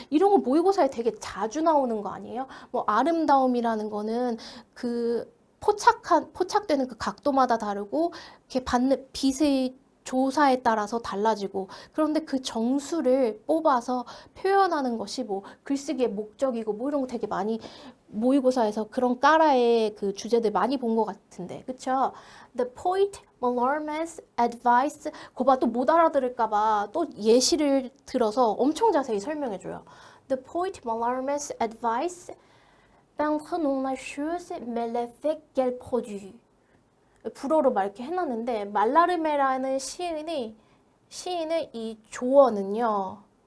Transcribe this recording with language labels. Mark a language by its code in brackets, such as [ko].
[ko] 이런 거 모의고사에 되게 자주 나오는 거 아니에요? 뭐 아름다움이라는 거는 그 포착되는 그 각도마다 다르고 이렇게 받는 빛의 조사에 따라서 달라지고 그런데 그 정수를 뽑아서 표현하는 것이 뭐 글쓰기의 목적이고 뭐 이런 거 되게 많이 모의고사에서 그런 까라의 그 주제들 많이 본 것 같은데 그쵸? [en] The poet Mallarmé's advice. [ko] 거봐, 또 못 알아들을까봐 또 예시를 들어서 엄청 자세히 설명해줘요. [en] The poet Mallarmé's advice [fr] peindre non la chose mais l'effet qu'elle produit. [ko] 불어로 막 이렇게 해놨는데 말라르메라는 시인의 이 조언은요.